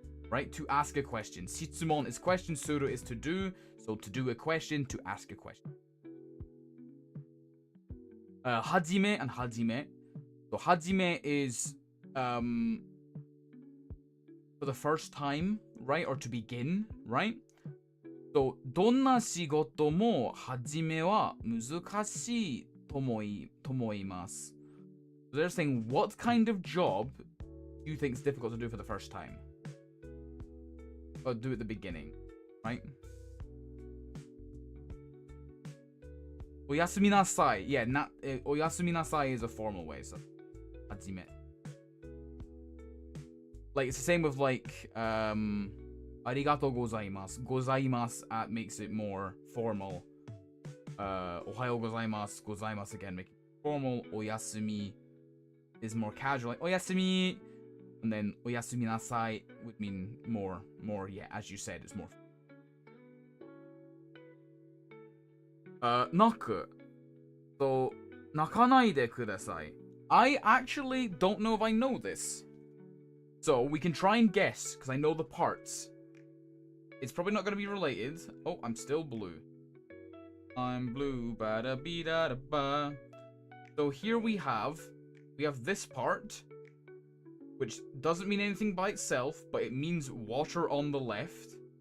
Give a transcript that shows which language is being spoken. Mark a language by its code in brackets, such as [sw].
[en] Right, to ask a question. Shitsumon is question, suru is to do. So to do a question, to ask a question. hajime and hajime. So hajime is for the first time, right? Or to begin, right? [ja] So どんな仕事も初めは難しいと思います。 [en] So they're saying, what kind of job do you think is difficult to do for the first time? Or do at the beginning, right? [ja] おやすみなさい. [en] Yeah,おやすみなさい is a formal way, so はじめ. Like, it's the same with like, ありがとうございます. ございます makes it more formal. おはようございます. ございます again, make it formal. おやすみ is more casual. Like, おやすみ. And then おやすみなさい would mean more, yeah, as you said, it's more. [ja] 泣く. So, 泣かないでください. [en] I actually don't know if I know this. So, we can try and guess, because I know the parts. It's probably not going to be related. Oh, I'm still blue. I'm blue, ba-da-bee-da-da-ba. So here we have this part, which doesn't mean anything by itself, but it means water on the left.